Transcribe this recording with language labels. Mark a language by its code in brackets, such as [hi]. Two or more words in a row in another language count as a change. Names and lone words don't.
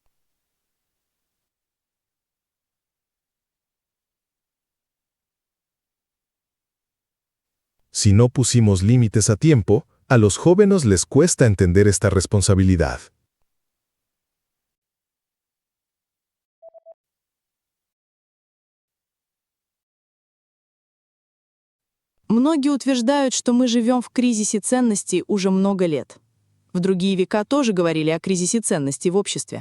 [es] Si no pusimos límites a tiempo, a los jóvenes les cuesta entender esta responsabilidad. [ru] Многие утверждают, что мы живем в кризисе ценностей уже много лет. В другие века тоже говорили о кризисе ценностей в обществе.